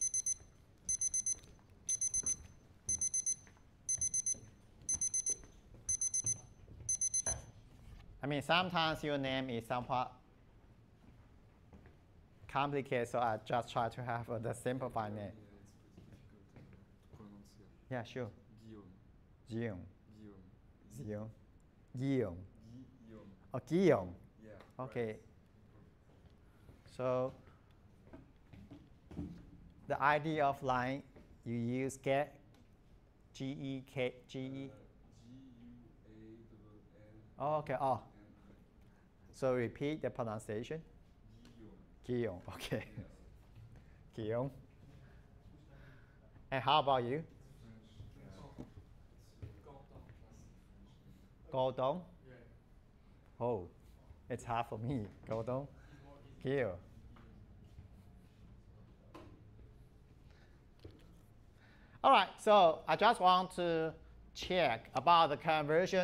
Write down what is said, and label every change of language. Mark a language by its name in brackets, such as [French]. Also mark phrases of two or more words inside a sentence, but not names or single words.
[English] I mean sometimes your name is somewhat complicated, so I just try to have the simplified name. Yeah, it's pretty difficult to pronounce here. Yeah, sure. Guillaume. Guillaume. Guillaume. Guillaume. Guillaume. Oh, Guillaume. Yeah. Okay. Right. So the ID of line you use get G-E-K, G-E. G-U-A-L-L. Oh, okay. Oh. So repeat the pronunciation. Guillaume. Guillaume. Okay. Yes. Guillaume. And how about you? French. Gordon. Yeah. Oh, it's hard for me. Gordon. Guillaume. All right, so I just want to check about the conversion.